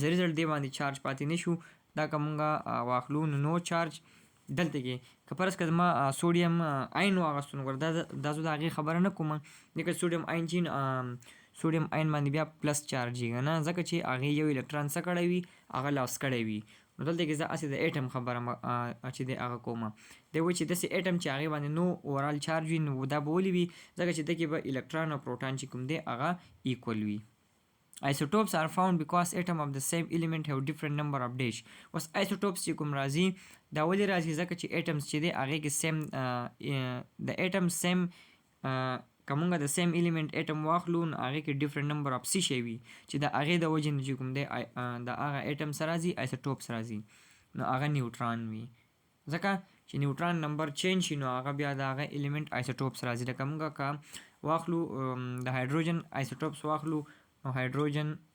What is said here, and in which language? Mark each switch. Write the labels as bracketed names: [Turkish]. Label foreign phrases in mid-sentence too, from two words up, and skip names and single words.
[Pashto] ا ریزلټ دې باندې چارج پاتې نه شو دا که موږ واخلو نو چارج دلته کې که فرض که زما [English] sodium ion [Pashto] واخیستو نو ګوره دا زه د هغې خبره نه کوم ځکه [English] sodium ion [Pashto] چې [English] sodium ion [Pashto] باندې بیا پلس چارج یي که نه ځکه چې هغې یو الکتران څه کړی وي هغه لاس کړی وي نو دلته کې زه هسې د اټم خبره چې دی هغه کوم دی وایي چې داسې اټم چې هغې باندې نو [English] overall charge [Pashto] وي نو دا به ولې وي ځکه چې ده کې به الکتران او پروټان چې کوم دی هغه ایکول وي. [English] Isotopes are found because atom of the same element have different number of dash. [Pashto] اوس isotopes چې کوم راځي دا ولې راځي ځکه چې atoms چې دی هغې کې سیم د atom سیم که مونږ د [English] same element atom [Pashto] واخلو نو هغې کې [English] different number of [Pashto] څه شی وي چې د هغې د وجې نه چې کوم دی د هغه اټم څه راځي آیسوټوپس راځي نو هغه نیوټران وي ځکه چې نیوټران نمبر چینج شي نو هغه بیا د هغه الیمنٹ آیسوټوپس راځي لکه مونږ که واخلو د هایدروجن آیسوټوپس واخلو نو هایدروجن